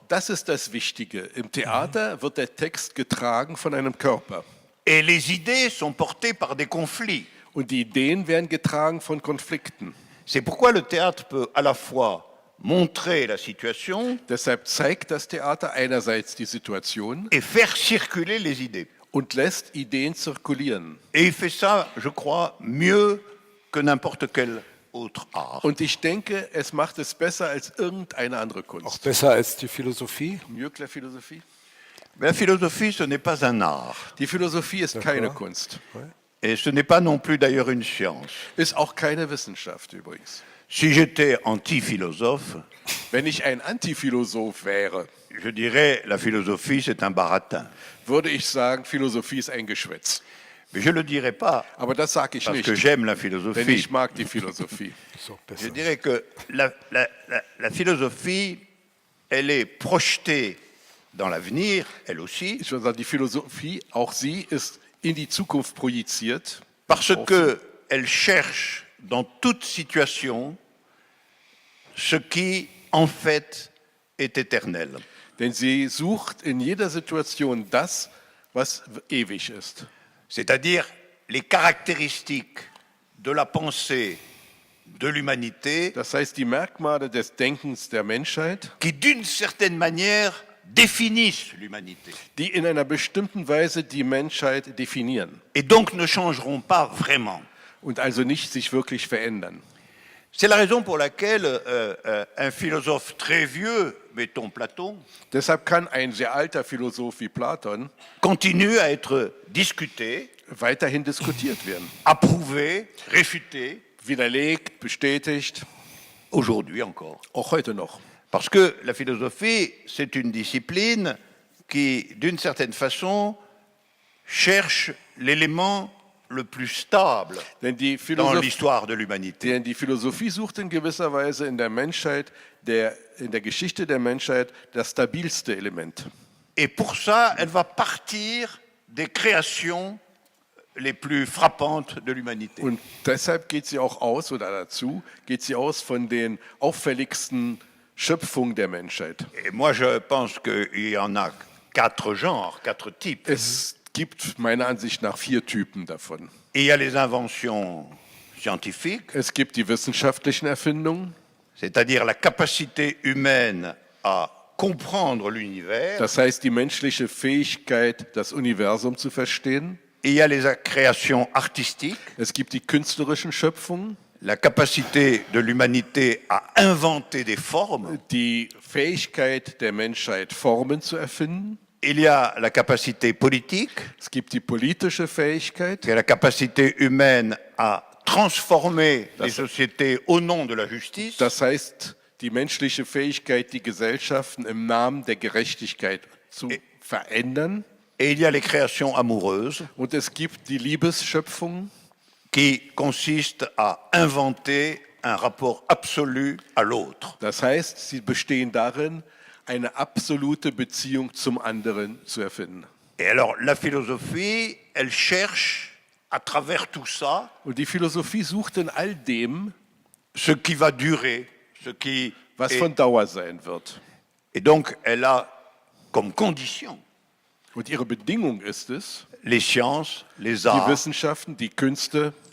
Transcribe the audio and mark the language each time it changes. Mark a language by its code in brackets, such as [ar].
[de] Das ist das Wichtige. Im Theater wird der Text getragen von einem Körper. [fr] Et les idées sont portées par des conflits. [de] Und die Ideen werden getragen von Konflikten. [fr] C'est pourquoi le théâtre peut à la fois montrer la situation [de] Deshalb zeigt das Theater einerseits die Situation [fr] et faire circuler les idées. [de] und lässt Ideen zirkulieren. [fr] Et il fait ça, je crois, mieux que n'importe quel autre art. [de] Und ich denke, es macht es besser als irgendeine andere Auch Kunst. besser als die Philosophie? [fr] Mieux que la philosophie? Mais la philosophie, ce n'est pas un art. [de] Die Philosophie ist keine Kunst. [fr] Et ce n'est pas non plus d'ailleurs une science. [de] Ist auch keine Wissenschaft übrigens. [fr] Si j'étais anti-philosophe, [de] Wenn ich ein Antiphilosoph wäre, [fr] je dirais la philosophie, c'est un baratin. [de] würde ich sagen, Philosophie ist ein Geschwätz. [fr] Mais je ne le dirais pas [de] Aber das sage ich [fr] parce [de] nicht, [fr] que j'aime la [de] denn [fr] philosophie. [de] ich mag die Philosophie. Ist auch [fr] Je [de] besser. [fr] dirais que la philosophie, elle est projetée dans l'avenir, elle aussi, [de] Ich würde sagen, die Philosophie, auch sie ist in die Zukunft projiziert, [fr] parce qu'elle cherche dans toute situation ce qui, en fait, est éternel. [de] denn sie sucht in jeder Situation das, was ewig ist. [fr] C'est-à-dire les caractéristiques de la pensée de l'humanité [de] Das heißt, die Merkmale des Denkens der Menschheit, [fr] qui, d'une certaine manière, définissent l'humanité [de] die in einer bestimmten Weise die Menschheit definieren [fr] et donc ne changeront pas vraiment. [de] und also nicht sich wirklich verändern. [fr] C'est la raison pour laquelle un philosophe très vieux, mettons Platon, [de] Deshalb kann ein sehr alter Philosoph wie Platon [fr] continue à être discuté, [de] weiterhin diskutiert werden. [fr] approuvé, réfuté, [de] Widerlegt, bestätigt, [fr] aujourd'hui encore. [de] auch heute noch. [fr] Parce que la philosophie, c'est une discipline qui, d'une certaine façon, cherche l'élément le plus stable [de] Denn die, dans l'histoire de l'humanité. Denn die Philosophie sucht in gewisser Weise in der Menschheit, in der Geschichte der Menschheit, das stabilste Element. [fr] Et pour ça, elle va partir des créations les plus frappantes de l'humanité. [de] Und deshalb geht sie auch aus, oder dazu, geht sie aus von den auffälligsten Schöpfungen der Menschheit. [fr] Et moi, je pense qu'il y en a 4 genres, 4 types. [de] Es gibt meiner Ansicht nach 4 Typen davon. [fr] Et il y a les inventions scientifiques, [de] Es gibt die wissenschaftlichen Erfindungen, [fr] c'est-à-dire la capacité humaine à comprendre l'univers. [de] das heißt die menschliche Fähigkeit, das Universum zu verstehen. [fr] Et il y a les créations artistiques, [de] Es gibt die künstlerischen Schöpfungen, [fr] la capacité de l'humanité à inventer des formes. [de] die Fähigkeit der Menschheit, Formen zu erfinden. [fr] Il y a la capacité politique, [de] Es gibt die politische Fähigkeit, [fr] qui est la capacité humaine à transformer les sociétés au nom de la justice. [de] das heißt die menschliche Fähigkeit, die Gesellschaften im Namen der Gerechtigkeit zu verändern. [fr] Et il y a les créations amoureuses, [de] Und es gibt die Liebesschöpfung, [fr] qui consistent à inventer un rapport absolu à l'autre. [de] das heißt, sie bestehen darin, eine absolute Beziehung zum anderen zu erfinden. [fr] Et alors, la philosophie, elle cherche, à travers tout ça, [de] Und die Philosophie sucht in all dem, [fr] ce qui va durer, ce qui [de] was [fr] est- [de] von Dauer sein wird. [fr] Et donc, elle a comme condition [de] Und ihre Bedingung ist es, [fr] les sciences, les [de] die [fr] arts, [de] Wissenschaften, die Künste,